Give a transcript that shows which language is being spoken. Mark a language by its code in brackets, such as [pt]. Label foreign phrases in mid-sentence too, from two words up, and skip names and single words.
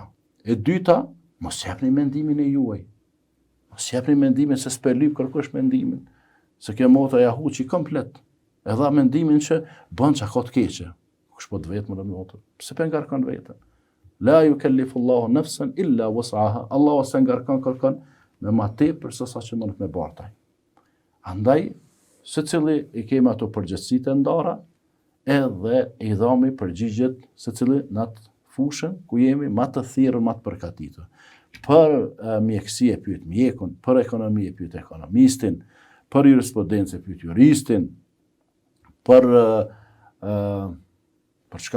[sq] E dyta, mos jepni mendimin e juaj. Mos jepni mendimin se s'pe lyp kërkosh mendimin. Se kjo motra ja huqi komplet. E dha mendimin që bën çka ka të keqe. Kush po të vetë më në motor. Pse pe ngarkon vetën? [ar] لا يكلف الله نفسا إلا وسعها. [sq] Allahu se ngarkon kërkon me ma tepër se sa që mund me bartaj. Andaj, secili i kemi ato përgjegjësitë e ndara, edhe i dhami përgjigjet secili në atë fushën ku jemi më të thirrur, më të përkatitur. Për mjekësi e pyet mjekun, për ekonomi e pyet ekonomistin, për jurisprudencë e pyet juristin, për çka?